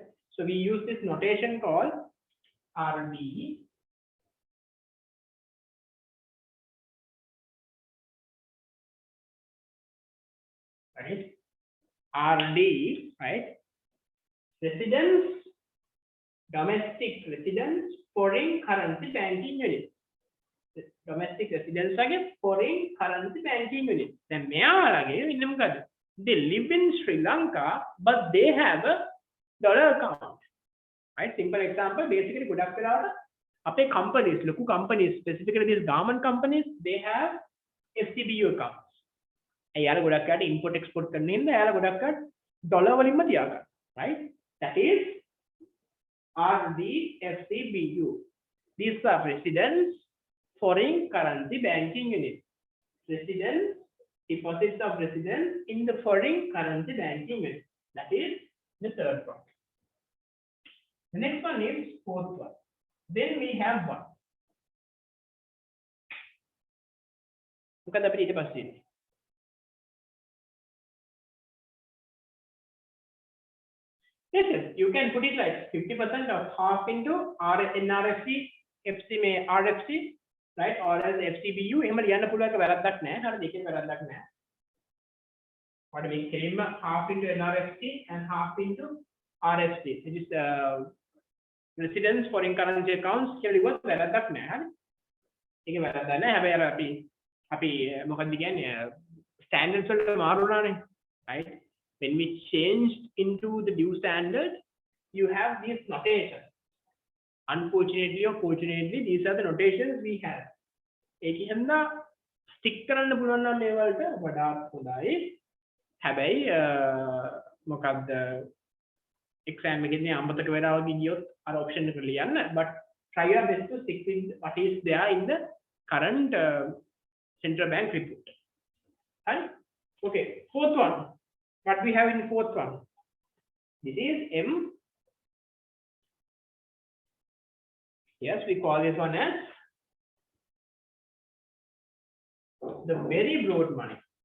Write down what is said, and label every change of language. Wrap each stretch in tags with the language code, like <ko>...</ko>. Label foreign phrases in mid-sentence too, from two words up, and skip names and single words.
<en>So we use this notation called RD, right? RD, right? Residence, domestic residence, foreign currency banking unit. Domestic residence again, foreign currency banking unit.</en> <si>Then මෙයාලගේ ඉන්න මොකද?</si> <en>They live in Sri Lanka, but they have a dollar account. Right? Simple example. Basically,</en> <si>ගොඩක් වෙලාවට අපේ companies, ලොකු companies,</si> <en>specifically these garment companies, they have FCBU accounts.</en> <si>එයාලා ගොඩක් අයට</si> <en>import export</en> <si>කරන්න ඉන්න එයාලා ගොඩක් අයට ඩොලර් වලින්ම තියාගන්න,</si> <en>right? That is RDFCBU. These are residents foreign currency banking units. Residents, deposits of residents in the foreign currency banking unit. That is the third one. The next one is fourth one. Then we have one.</en> <si>මොකද අපිට ඊට පස්සේ ඉන්නේ?</si> <en>Yes, you can put it like 50% or half into NRFC, FC may RFC, right? Or as FCBU,</en> <si>එහෙම ලියන්න පුළුවන් එක වැරද්දක් නැහැ. හරිද? ඒකෙන් වැරද්දක් නැහැ.</si> <en>What we claim half into NRFC and half into RFC. It is residence foreign currency accounts</en> <si>කියලා ලිව්වොත් වැරද්දක් නැහැ. හරි? ඒකේ වැරද්දක් නැහැ. හැබැයි අර අපි මොකක්ද කියන්නේ standards වලට මාරු වුණානේ.</si> <en>Right? when we changed into the new standard, you have these notations. Unfortunately or fortunately, these are the notations we have.</en> <si>ඒක හින්දා stick කරන්න පුළුවන් නම් මේ වලට වඩාත් හොඳයි. හැබැයි මොකක්ද exam එකේදී අමතක වෙලා වගේ ගියොත් අර option එක ලියන්න,</si> <en>but try your best to stick with what is there in the current central bank report. And okay, fourth one. What we have in fourth one? This is M. Yes, we call this one as the very broad money.</en>